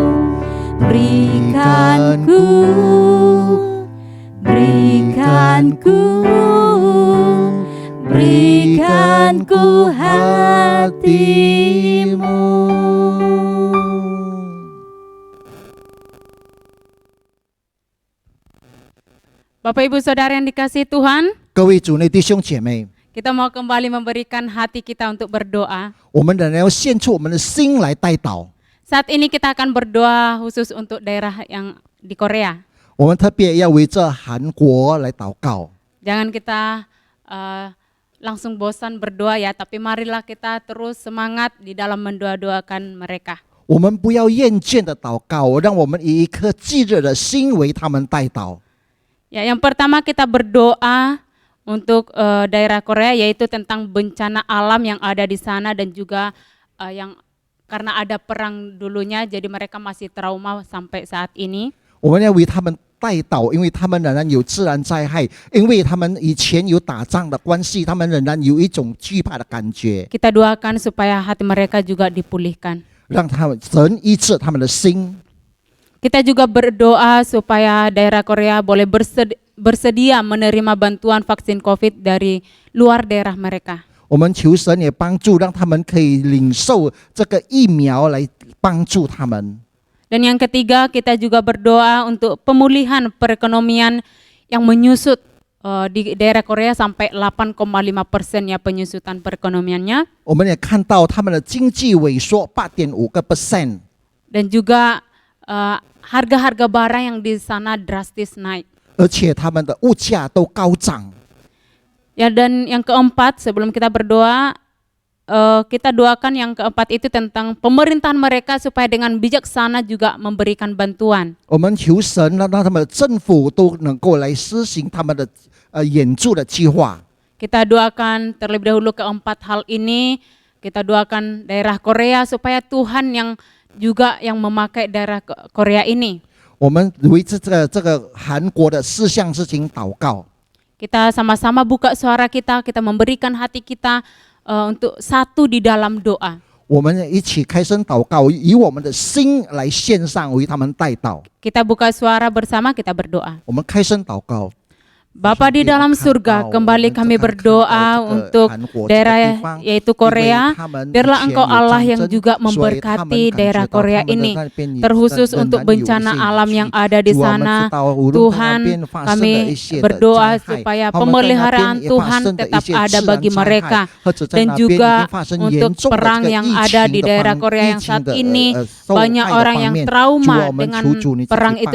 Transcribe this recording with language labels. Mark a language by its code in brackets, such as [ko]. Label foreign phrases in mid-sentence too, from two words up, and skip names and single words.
[id] Berikanku hatimu. Bapak Ibu Saudara yang dikasihi Tuhan, [zh] 各位主内弟兄姐妹， [id] kita mau kembali memberikan hati kita untuk berdoa. [zh] 我们仍然要献出我们的心来带祷。 [id] Saat ini kita akan berdoa khusus untuk daerah yang di Korea. [zh] 我们特别要围着韩国来祷告。 [id] Jangan kita langsung bosan berdoa ya, tapi marilah kita terus semangat di dalam mendoa-doakan mereka. [zh] 我们不要厌倦的祷告，让我们以一颗炙热的心为他们带祷。 [id] Ya, yang pertama kita berdoa untuk daerah Korea, yaitu tentang bencana alam yang ada di sana dan juga yang karena ada perang dulunya, jadi mereka masih trauma sampai saat ini. [zh] 我们要为他们代祷，因为他们仍然有自然灾害，因为他们以前有打仗的关系，他们仍然有一种惧怕的感觉。 [id] Kita doakan supaya hati mereka juga dipulihkan. [zh] 让他们神医治他们的心。 [id] Kita juga berdoa supaya daerah Korea boleh bersedia menerima bantuan vaksin COVID dari luar daerah mereka. [zh] 我们求神也帮助，让他们可以领受这个疫苗来帮助他们。 [id] Dan yang ketiga, kita juga berdoa untuk pemulihan perekonomian yang menyusut di daerah Korea sampai 8,5% ya penyusutan perekonomiannya. [zh] 我们也看到他们的经济萎缩8.5%， [id] Dan juga harga-harga barang yang di sana drastis naik. [zh] 而且他们的物价都高涨。 [id] Ya, dan yang keempat, sebelum kita berdoa, kita doakan yang keempat itu tentang pemerintahan mereka supaya dengan bijaksana juga memberikan bantuan. [zh] 我们求神让他们的政府都能够来施行他们的援助的计划。 [id] Kita doakan terlebih dahulu keempat hal ini. Kita doakan daerah Korea supaya Tuhan yang juga yang memakai daerah Korea ini. [zh] 我们为这个韩国的4项事情祷告。 [id] Kita sama-sama buka suara kita memberikan hati kita untuk satu di dalam doa. [zh] 我们一起开声祷告，以我们的心来献上，为他们代祷。 [id] Kita buka suara bersama, kita berdoa. [zh] 我们开声祷告。 [id] Bapa di dalam surga, kembali kami berdoa untuk daerah yaitu Korea. Biarlah Engkau Allah yang juga memberkati daerah Korea ini, terkhusus untuk bencana alam yang ada di sana. Tuhan, kami berdoa supaya pemeliharaan Tuhan tetap ada bagi mereka, dan juga untuk perang yang ada di daerah Korea yang saat ini banyak orang yang trauma dengan perang itu.